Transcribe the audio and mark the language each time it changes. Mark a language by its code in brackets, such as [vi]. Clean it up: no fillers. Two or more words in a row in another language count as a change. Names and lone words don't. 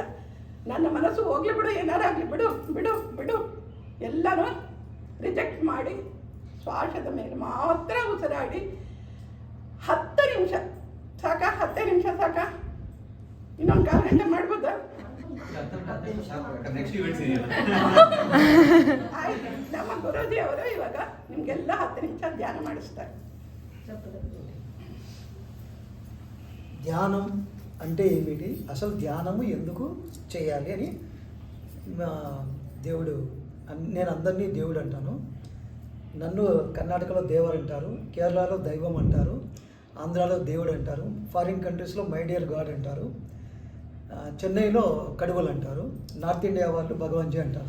[kn] ನನ್ನ ಮನಸ್ಸು ಹೋಗ್ಲಿ ಬಿಡು, ಏನಾರಾಗಲಿ ಬಿಡು ಎಲ್ಲನೂ ರಿಜೆಕ್ಟ್ ಮಾಡಿ ಶ್ವಾಸದ ಮೇಲೆ ಮಾತ್ರ ಉಸಿರಾಡಿ 10 ನಿಮಿಷ ಸಾಕ? 10 ನಿಮಿಷ ಸಾಕ? ಇನ್ನೊಂದು 1/4 ಗಂಟೆ ಮಾಡ್ಬೋದಾ? ಆಯ್ತು, ನಮ್ಮ ಗುರೂಜಿ ಅವರು ಇವಾಗ ನಿಮ್ಗೆಲ್ಲ 10 ನಿಮಿಷ ಧ್ಯಾನ ಮಾಡಿಸ್ತಾರೆ. [te] ధ్యానం అంటే ఏమిటి, అసలు ధ్యానము ఎందుకు చేయాలి అని దేవుడు, నేను అందరినీ దేవుడు అంటాను. నన్ను కర్ణాటకలో దేవర్ అంటారు, కేరళలో దైవం అంటారు, ఆంధ్రాలో దేవుడు అంటారు, [en] foreign countries my dear God [te] అంటారు, చెన్నైలో కడువలు అంటారు, నార్త్ ఇండియా వాళ్ళు భగవంజీ అంటారు.